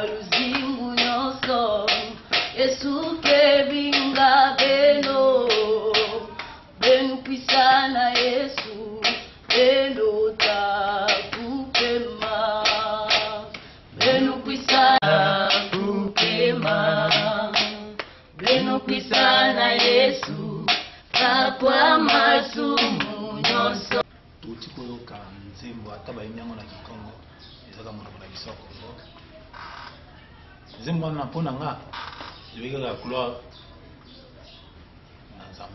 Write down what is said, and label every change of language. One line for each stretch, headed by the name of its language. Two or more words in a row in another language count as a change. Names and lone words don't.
Kongo: luzingu nyonso, Yesu kebinga beno Benu kwisana Yesu, benu takupema Benu kwisana kupema Benu kwisana Yesu, takwa masumu nyonso
Lingala: Tuti koyoka nzembo ataba inyango na Kikongo, ezaka moto na biso Kongo. Nzembo na pona nga, jebeka
French: la couloir
Lingala: na Nzambe.